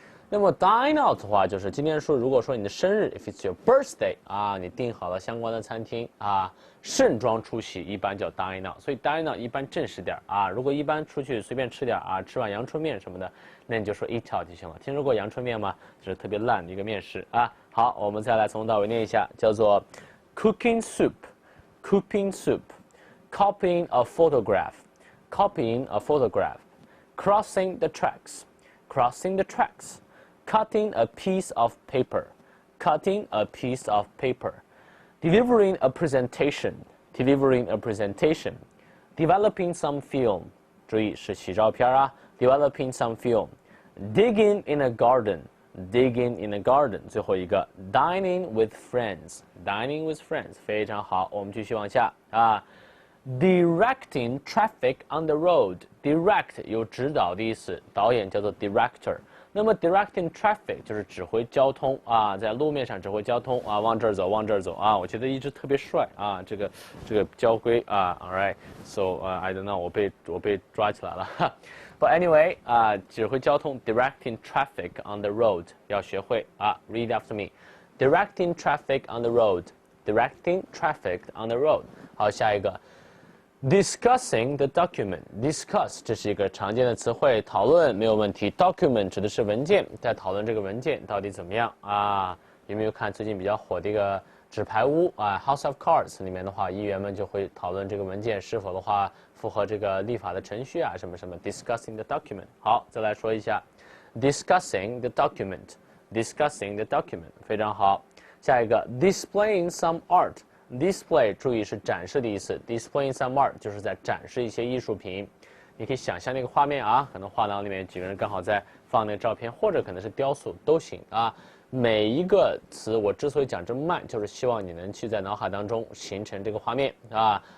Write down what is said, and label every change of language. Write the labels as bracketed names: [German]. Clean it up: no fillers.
[Chinese] 那么 dine out 的话，就是今天说，如果说你的生日 ， [English] if it's your birthday [Chinese] 啊，你订好了相关的餐厅啊，盛装出席，一般叫 dine out。所以 dine out 一般正式点啊，如果一般出去随便吃点啊，吃碗阳春面什么的，那你就说 eat out 就行了。听说过阳春面吗？这是特别烂的一个面食啊。好，我们再来从头到尾念一下，叫做 [English] cooking soup，cooking soup，copying a photograph，copying a photograph，crossing the tracks，crossing the tracks。Cutting a piece of paper, cutting a piece of paper, delivering a presentation, delivering a presentation, developing some film, [Chinese] 注意是洗照片啊 [English] developing some film, digging in a garden, digging in a garden, [Chinese] 最后一个 [English] dining with friends, dining with friends, [Chinese] 非常好，我们继续往下啊。 [English] Directing traffic on the road, direct [Chinese] 有指导的意思，导演叫做 [English] director。 [Chinese] 那么 directing traffic 就是指挥交通啊，在路面上指挥交通啊，往这儿走，往这儿走啊，我觉得一直特别帅啊，这个交规啊 ， [English] all right，so I don't know， [Chinese] 我被抓起来了， [English] but anyway [Chinese] 啊，指挥交通 [English] directing traffic on the road [Chinese] 要学会啊 ， [English] read after me，directing traffic on the road， [Chinese] directing traffic on the road， 好，下一个。 [English] Discussing the document. [Chinese] Discuss 这是一个常见的词汇，讨论没有问题。 Document 指的是文件，在讨论这个文件到底怎么样啊？有没有看最近比较火的一个纸牌屋啊？House of Cards 里面的话，议员们就会讨论这个文件是否的话符合这个立法的程序啊，什么什么。 [English] Discussing the document. [Chinese] 好，再来说一下 [English] Discussing the document. Discussing the document [Chinese] 非常好。下一个 [English] Displaying some art. [Chinese] Display 注意是展示的意思 ， [English] displaying some art [Chinese] 就是在展示一些艺术品。你可以想象那个画面啊，可能画廊里面几个人刚好在放那个照片，或者可能是雕塑都行啊。每一个词我之所以讲这么慢，就是希望你能去在脑海当中形成这个画面啊。